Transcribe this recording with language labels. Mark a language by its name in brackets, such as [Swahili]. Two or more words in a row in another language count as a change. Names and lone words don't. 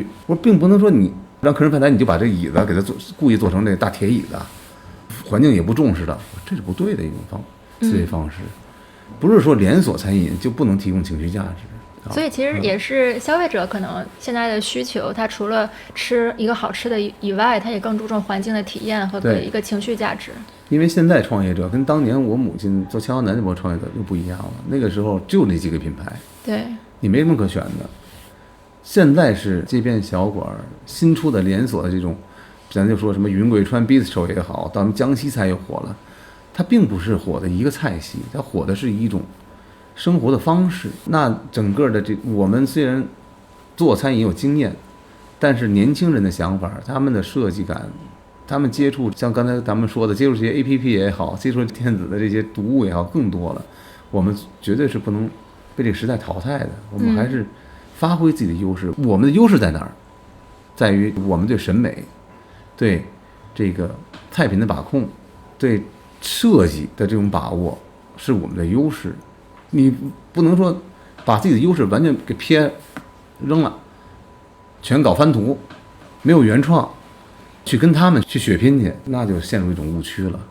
[Chinese] 我說並不能說你讓客人翻台，你就把這椅子給他故意做成這個大鐵椅子，環境也不重視的，這是不对的一種思維方式。不是說連鎖餐飲就不能提供情緒價值所以其實也是消費者可能現在的需求，他除了吃一個好吃的以外，他也更注重環境的體驗和一個情緒價值。因為現在創業者跟當年我母親做槍南那波創業者又不一樣了，那個時候就那幾個品牌，對，你沒什麼可選的。現在是街邊小館新出的連鎖的這種，咱就說什麼雲貴川 Bistro 也好，到江西菜又火了，它並不是火的一個菜系，它火的是一種生活的方式。那整個的我們虽然做餐饮有經驗，但是年輕人的想法，他們的設計感，他們接觸像刚才咱们說的，接觸这些 APP 也好，接觸電子的這些讀物也好，更多了。我們絕對是不能被這個時代淘汰的，我們還是發揮自己的優勢。我們的優勢在哪兒？在於我們對審美、對這個菜品的把控、對設計的這種把握是我們的優勢。你不能說把自己的優勢完全給撇扔了，全搞翻圖，沒有原創，去跟他們去血拼去，那就陷入一種誤區了。